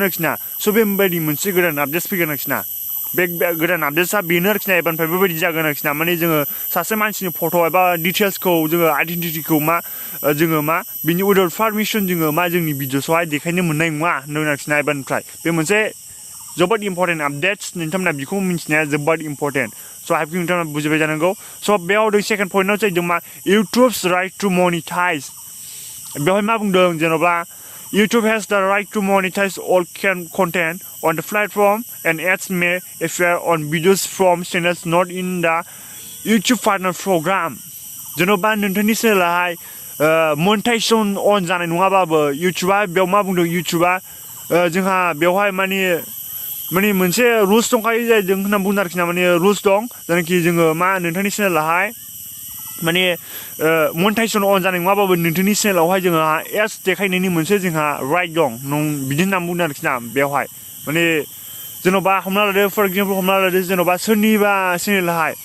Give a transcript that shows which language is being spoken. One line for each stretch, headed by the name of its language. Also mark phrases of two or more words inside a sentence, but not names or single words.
Bodo: आरोखिना स' बेबायदि मोनसे गोदान आपडेट्स फैगोन आरोखिना बे गोदान आपडेट्सआ बेनो आरोखिना एबारनिफ्राय बेबायदि जागोन आरोखिना माने जोङो सासे मानसिनि फट' एबा डिटेल्सखौ जोङो आइडेन्टिटिखौ जोङो मा बिनि
English: without permission
Bodo: जोङो मा जोंनि भिडिअ'सआवहाय देखायनो मोननाय नङा होनदों आरोखिना एबारनिफ्राय बे मोनसे जोबोद इम्परटेन्ट आपडेट्स नोंथांमोना बेखौ मिन्थिनाया जोबोद इम्परटेन्ट स'
English: I think
Bodo: नोंथांमोना बुजिबाय जानांगौ स' बेयाव जों सेकेन्ड पइन्टआव जाहैदों मा
English: YouTube's right to monetize
Bodo: बेवहाय मा बुंदों जेन'बा
English: YouTube has the right to monetize all content on the platform and ads may appear on videos from channels not in the YouTube partner program
Bodo: जेन'बा नोंथांनि चेनेलाहाय
English: monetization on
Bodo: जानाय नङाबाबो इउटिउबआ बेयाव मा बुंदों इउटिउबआ जोंहा बेवहाय माने मोनसे रुल्स दंखायो जायजों होनना बुंदों आरोखि ना माने रुल्स दं जायनाखि जोङो मा नोंथांनि चेनेलाहाय माने मनिटाइजेसन अन जानाय नङाबाबो नोंथांनि चेनेलावहाय जोङो एड्स देखायनायनि मोनसे जोंहा राइट दं बिदि होनना बुंदों आरोखि ना बेवहाय माने जेन'बा हमना लादो
English: for example
Bodo: हमना लादो जेन'बा सोरनिबा चेनेलाहाय